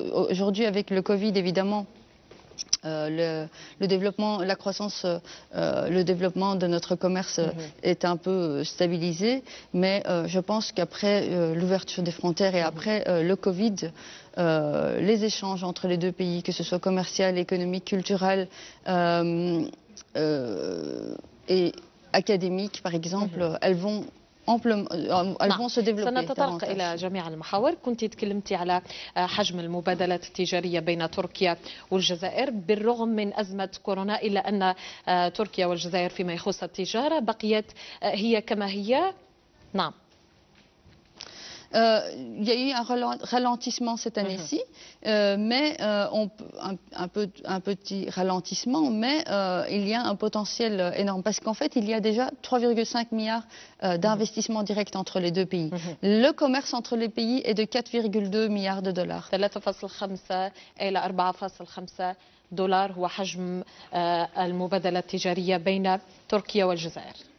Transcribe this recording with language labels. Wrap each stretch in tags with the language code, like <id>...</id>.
<fr>Aujourd'hui, avec le Covid, évidemment, le développement, la croissance, le développement de notre commerce est un peu stabilisé, mais je pense qu'après l'ouverture des frontières et après le Covid, les échanges entre les deux pays, que ce soit commercial, économique, culturel et académique, par exemple, elles vont se développer.</fr> <ar>سنتطرق إلى جميع المحاور. كنت تكلمتي على حجم المبادلات التجارية بين تركيا والجزائر بالرغم من أزمة كورونا، إلا أن تركيا والجزائر فيما يخص التجارة بقيت هي كما هي. نعم.</ar> <fr>Il y a eu un ralentissement cette année-ci, mais un petit ralentissement, mais il y a un potentiel énorme parce qu'en fait, il y a déjà 3,5 milliards d'investissements directs entre les deux pays. Le commerce entre les pays est de 4,2 milliards de dollars.</fr> <ar>3.5 إلى 4.5 دولار هو حجم المبادلة التجارية بين تركيا والجزائر.</ar>